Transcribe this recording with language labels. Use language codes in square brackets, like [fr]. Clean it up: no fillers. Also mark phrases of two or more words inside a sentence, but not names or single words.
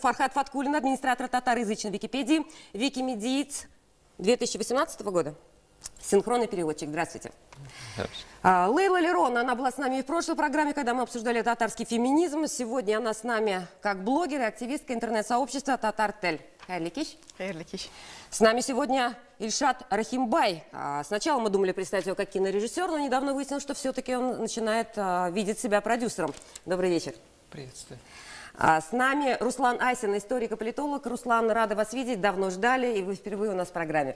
[ru] Фархат Фаткулин, администратор татароязычной Википедии, викимедиец 2018 года. Синхронный переводчик. Здравствуйте. Лейла Лерон, она была с нами и в прошлой программе, когда мы обсуждали татарский феминизм. Сегодня она с нами как блогер и активистка интернет-сообщества Татар-Тель. [tt] Хайрлы киш. Хайрлы киш. [ru] С нами сегодня Ильшат Рахимбай. Сначала мы думали представить его как кинорежиссер, но недавно выяснилось, что все-таки он начинает видеть себя продюсером. Добрый вечер. Приветствую. С нами Руслан Айсин, историк и политолог. Руслан, рада вас видеть, давно ждали, и вы впервые у нас в программе.